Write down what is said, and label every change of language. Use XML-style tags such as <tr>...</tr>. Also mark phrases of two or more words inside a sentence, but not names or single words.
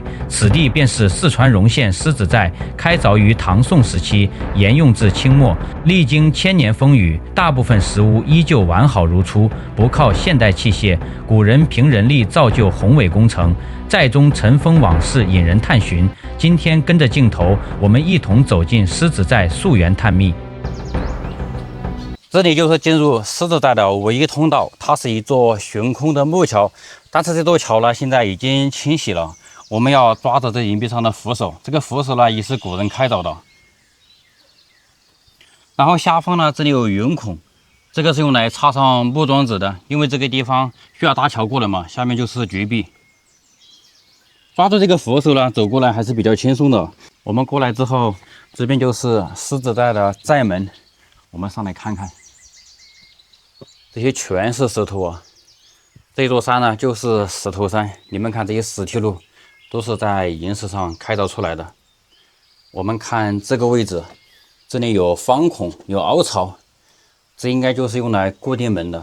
<zh>此地便是四川榮縣獅子寨，開鑿於唐宋時期，沿用至清末，歷經千年風雨，大部分石屋依舊完好如初，不靠現代器械，古人憑人力造就宏偉工程。寨中塵封往事引人探尋。今天跟着鏡頭，我們一同走進獅子寨溯源探秘。這裡就是進入獅子寨的唯一通道，它是一座懸空的木橋，但是這座橋呢现在已經清洗了。我們要抓着這岩壁上的扶手，這個扶手呢也是古人開鑿的。然後下方呢，這裡有圓孔，這個是用來插上木樁子的，因为这个地方需要搭橋過來嘛，下面就是絕壁。抓住這個扶手呢，走過來還是比較輕鬆的。我們過來之後，這邊就是獅子寨的寨門，我們上來看看。這些全是石頭啊！這座山呢，就是石頭山。你們看這些石梯路，都是在岩石上開鑿出來的。我們看這個位置，這裡有方孔，有凹槽，這應該就是用來固定門的。</zh>